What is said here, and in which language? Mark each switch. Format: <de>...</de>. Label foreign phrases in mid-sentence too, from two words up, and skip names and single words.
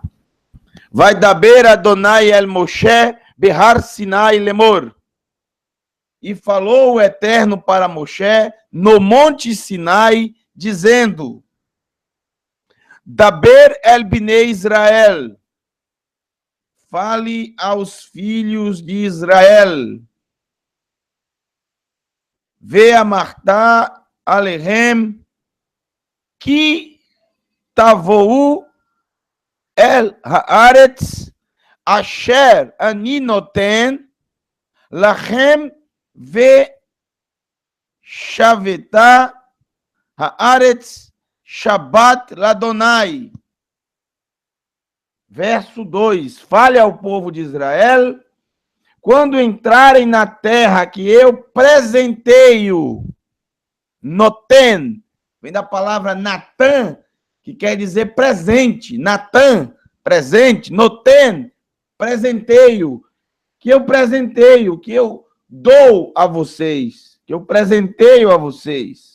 <he>וידבר אדוני אל משה בהר סיני לאמר.</he> <pt>E falou o Eterno para Moshe no monte Sinai, dizendo,</pt> <he>דבר אל בני ישראל.</he> <pt>Fale aos filhos de Israel.</pt> <he>ואמרת אליהם כי תבואו אל הארץ אשר אני נותן לכם ושבתה הארץ שבת לאדוני.</he> <pt>Verso 2. Fale ao povo de Israel, quando entrarem na terra que eu presenteio, noten, vem da palavra Natan, que quer dizer presente, Natan, presente, noten, presenteio, que eu presenteio, que eu dou a vocês, que eu presenteio a vocês.</pt>